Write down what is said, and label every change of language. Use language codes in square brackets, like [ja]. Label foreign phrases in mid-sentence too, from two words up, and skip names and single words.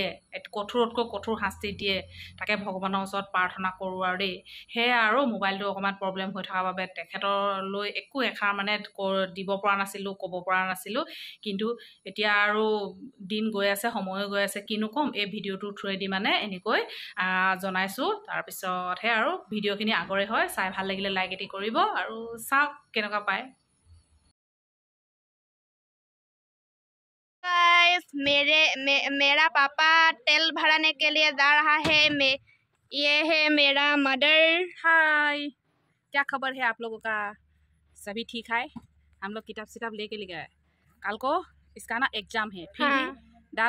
[as] কঠোৰতকৈ কঠোৰ শাস্তি দিয়ে তাকে ভগৱানৰ ওচৰত প্ৰাৰ্থনা কৰোঁ আৰু দেই সেয়া আৰু মোবাইলটো অকণমান প্ৰব্লেম হৈ থকাৰ বাবে তেখেতলৈ একো এষাৰ মানে দিব পৰা নাছিলোঁ ক'ব পৰা নাছিলোঁ কিন্তু এতিয়া আৰু দিন গৈ আছে সময়ো গৈ আছে কিনো ক'ম এই ভিডিঅ'টোৰ থ্ৰুৱেদি মানে এনেকৈ জনাইছোঁ তাৰপিছতহে আৰু ভিডিঅ'খিনি আগৰে হয় চাই ভাল লাগিলে লাইক এটি কৰিব আৰু চাওক কেনেকুৱা পায় [hi] गाइस मेरा पापा तेल भराने के लिए जा रहा है ये है मेरा मदर। हाय क्या खबर है आप लोगों का सभी ठीक है हम लोग किताब लेके गए कल को इसका ना एग्जाम है फिर भी दांत